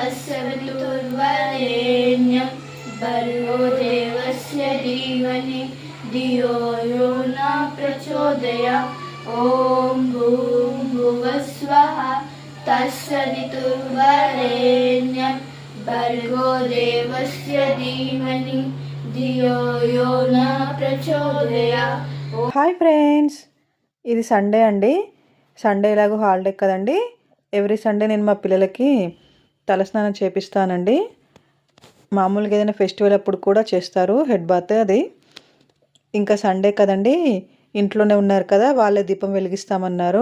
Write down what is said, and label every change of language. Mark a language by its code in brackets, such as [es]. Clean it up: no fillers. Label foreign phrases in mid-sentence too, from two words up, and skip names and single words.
[sa] तत्सवितुर्वरेण्यं भर्गो देवस्य धीमहि धियो यो न प्रचोदयात् ॐ भूर्भुवस्वः तत्सवितुर्वरेण्यं भर्गो देवस्य धीमहि धियो यो न प्रचोदयात्। [en] Hi friends, [te] ఇది సండే అండి. సండే ఎలాగో హాలిడే కదండి. [en] every Sunday [te] నేను మా పిల్లలకి తలస్నానం చేపిస్తానండి. మామూలుగా ఏదైనా ఫెస్టివల్ అప్పుడు కూడా చేస్తారు [en] head bath. [te] అది ఇంకా సండే కదండి, ఇంట్లోనే ఉన్నారు కదా, వాళ్ళే దీపం వెలిగిస్తామన్నారు.